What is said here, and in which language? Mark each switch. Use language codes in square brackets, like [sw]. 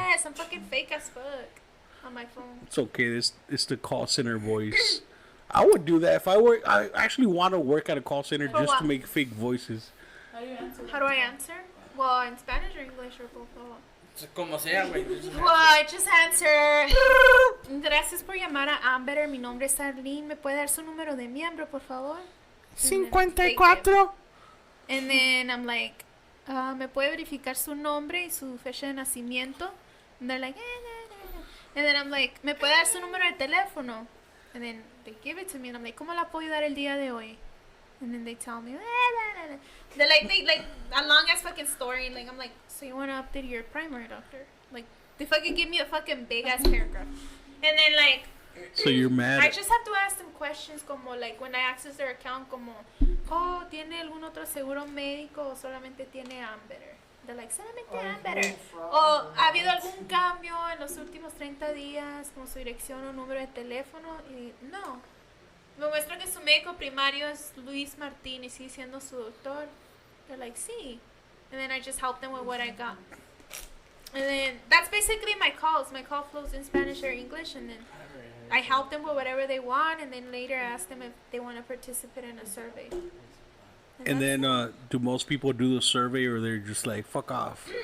[en] Yes, I'm fucking fake as fuck on my phone. It's okay. It's the call center voice. I would do that if I work. I actually want to work at a call center For just what? to make fake voices. How do you answer? How do I answer? Well, in Spanish or English or both. [es] Como sea, güey. [en] Well, I just answer. [es] Gracias por llamar a Amber. Mi nombre es Arlyn. ¿Me puede dar su número de miembro, por favor? 54. [en] And then I'm like, [es] ¿me puede verificar su nombre y su fecha de nacimiento? [en] And they're like, And then I'm like, [es] ¿me puede dar su número de teléfono? [en] And then they give it to me, and I'm like, [es] ¿cómo la puedo ayudar el día de hoy? [en] And then they tell me, They're like, a long ass fucking story. And like, I'm like, so you want to update your primary doctor? Like, they fucking give me a fucking big ass paragraph. And then like, So you're mad. I just have to ask them questions como like when I access their account como, oh, [es] ¿tiene algún otro seguro médico o solamente tiene Amber? [en] They're like, [es] solamente Amber. O ha habido algún cambio en los últimos 30 días como su dirección o número de teléfono y no. Me muestra que su médico primario es Luis Martín y sigue siendo su doctor. [en] They're like, sí. And then I just help them with what I got. And then that's basically my calls. My call flows in Spanish or English, and then I help them with whatever they want, and then later ask them if they want to participate in a survey. And that's then, it. do most people do the survey, or they're just like, fuck off?